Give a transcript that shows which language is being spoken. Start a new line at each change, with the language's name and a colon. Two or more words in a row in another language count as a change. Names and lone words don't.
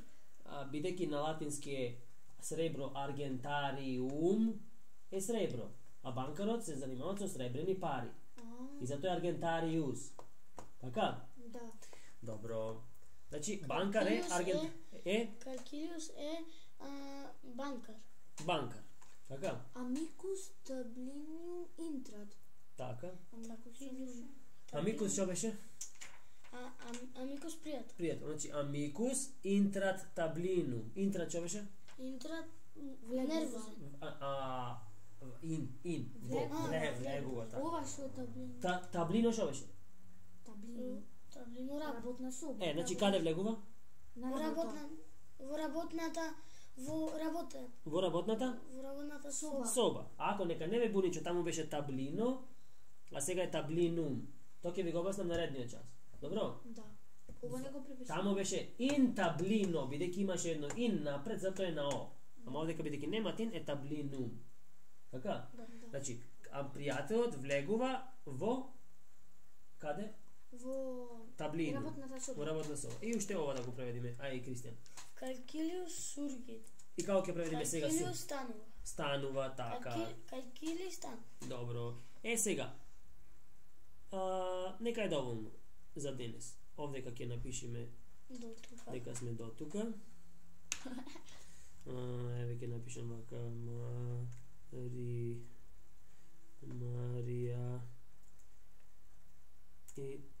Macedonian: Бидејќи на латински е сребро argentarium е сребро, а банкарот се занимава со сребрени пари. И затоа е Argentarius. Така? Да. Добро. Значи банкар е Calchilius е банкар. банкар. Така?
Latin: Amicus tablinium intrat.
Macedonian: Така. Amicus. Амикус што беше? Amicus пријател. Пријател. Значи
Latin: amicus intrat tablinum.
Macedonian: Intrat што беше? Интрат нервозен. Влегувата. Ова што е таблин? Таблино што беше? Таблин. Таблино работа. Работна соба. Значи каде влегува? Во работната Соба. Ако нека не ме буни, че таму беше таблино, а сега е таблинум. Тоа ќе ви го обяснам наредниот час. Добро? Да. Ова не го препишувам. Таму беше
Latin: in tablino,
Macedonian: бидејќи имаше едно in напред, затоа е на о. Ама овдека бидејќи нема in е tablинум. Така? Да. Значи, пријателот влегува во каде? Во Таблино. работната соба. Во работна соба. И уште ова да го преведиме. Ај, Кристијан.
Latin: Calchilius surgit.
Macedonian: И како ќе преведиме сега? Calchilius станува. Станува, така. Calchili станува. Добро. Сега. Нека е доволно за денес. Овдека ќе напишеме дека сме до тука. Еве ќе напишем вака Марија и